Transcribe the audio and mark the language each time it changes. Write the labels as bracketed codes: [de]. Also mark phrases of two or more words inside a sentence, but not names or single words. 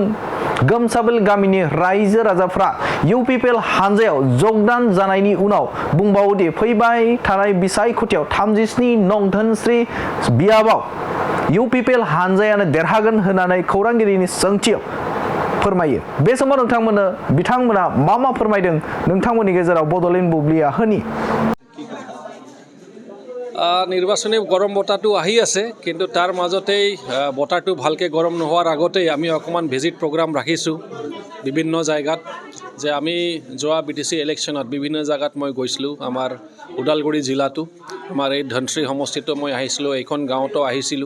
[brx] गोमसाबिल गामिनि रायजो राजाफ्रा UPPL हानजायाव जगदान जानायनि उनाव बुंबावोदि फैबाय थानाय बिसायख'थियाव 37 नं धोनस्रि बियाबाव UPPL हानजायानो देरहागोन होननानै खौरांगिरिनि सोंथियाव फोरमायो। बे समाव बिथांमोना मा फोरमायदों नोंथांमोननि गेजेराव बड'लेण्ड बुब्लिया होनि। [as] নিৰ্বাচনী গৰম বতাহটো আহি আছে, কিন্তু তাৰ মাজতেই বতাহটো ভালকৈ গৰম নোহোৱাৰ আগতেই আমি অকণমান [en] visit program [as] ৰাখিছোঁ বিভিন্ন জায়গাত। যে আমি যোৱা BTC ইলেকশ্যনত বিভিন্ন জায়গাত মই গৈছিলোঁ। আমাৰ ওদালগুৰি জিলাটো, আমাৰ এই ধনশ্ৰী সমষ্টিটো মই আহিছিলোঁ, এইখন গাঁৱতো আহিছিলোঁ।